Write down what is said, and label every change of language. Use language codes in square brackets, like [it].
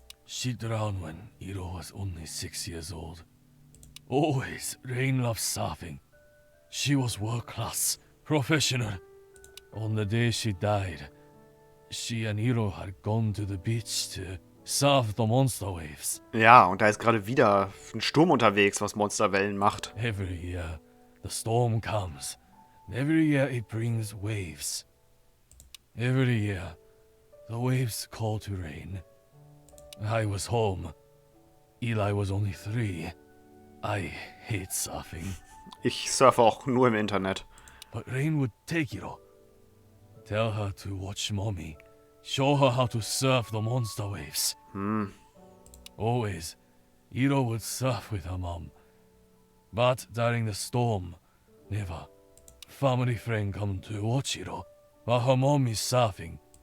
[en] She drowned when Iro was only 6 years old. Always, Rain loved surfing. She was world class, professional. On the day she died, she and Iro had gone to the beach to surf the monster waves. [de] Ja, und da ist gerade wieder ein Sturm unterwegs, was Monsterwellen macht. [en] Every year, the storm comes. And every year it brings waves. Every year, the waves call to Rain. I was home. Eli was only 3. I hate surfing. [de] Ich surfe auch nur im Internet. [en] But Rain would take Iro. Tell her to watch Mommy. Show her how to surf the monster waves. Always, Iro would surf with her mom. But during the storm, never. Family friend come to watch Iro while her mom is surfing.